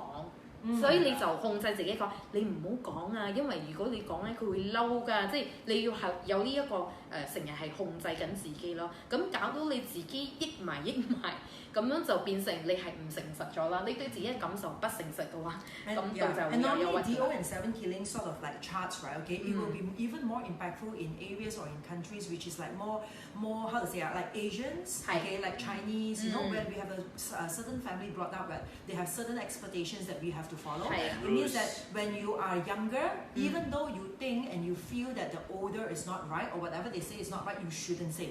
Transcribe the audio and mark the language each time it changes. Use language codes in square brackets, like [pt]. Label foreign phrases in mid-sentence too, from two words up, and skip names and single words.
[yue] 所以你就控制自己講，你唔好講啊，因為如果你講咧，佢會嬲㗎，即係你要係有呢一個成日係控制緊自己咯，咁搞到你自己益埋，咁樣就變成你係唔誠實咗啦，你對自己嘅感受不誠實嘅話，咁到就會有憂鬱。 [en] DO and 7 killing sort of charts, right? Okay, it will be even more impactful in areas or in countries which is more how to say like Asians, okay, like Chinese, where we have a certain family brought up, right? They have certain expectations that we have to follow. It means that when you are younger, even though you think and you feel that the older is not right or whatever they say is not right, you shouldn't say.